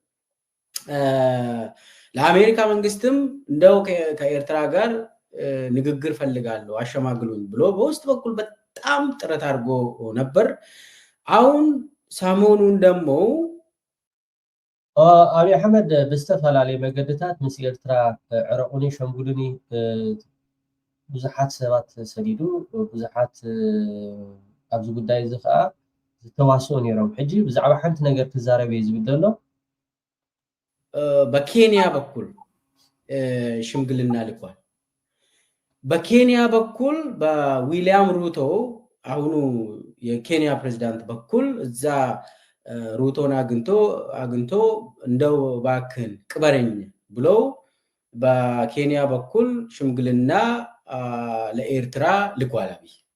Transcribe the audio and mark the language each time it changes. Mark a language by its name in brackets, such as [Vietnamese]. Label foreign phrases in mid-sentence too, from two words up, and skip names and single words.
[Amharic] ለአሜሪካ መንግስትም እንደው ከኤርትራ ጋር ንግግር ፈልጋለሁ አሸማግሉኝ ብሎ በውስጥ በኩል በጣም ጥረት አድርጎ ነበር አሁን ሰሞኑን ደግሞ [Tigrinya] አብይ አሕመድ በስተፈላለየ መገድታት ምስ ኤርትራ ዕረቁኒ ሸምጉልኒ ብዙሓት ሰባት ሰዲዱ ብዙሓት ኣብዚ ጉዳይ እዚ ከዓ ዝተዋስኡ ነይሮም ሕጂ ብዛዕባ ሓንቲ ነገር ትዛረብ እዩ ዝብል ዘሎ [Amharic] በኬንያ በኩል ሽምግልና ልኳል በኬንያ በኩል በዊሊያም ሩቶ አሁኑ የኬንያ ፕሬዝዳንት በኩል እዛ ሩቶን አግንቶ እንደው ባክን ቅበረኝ ብሎ በኬንያ በኩል ሽምግልና ለኤርትራ ልኳል አብይ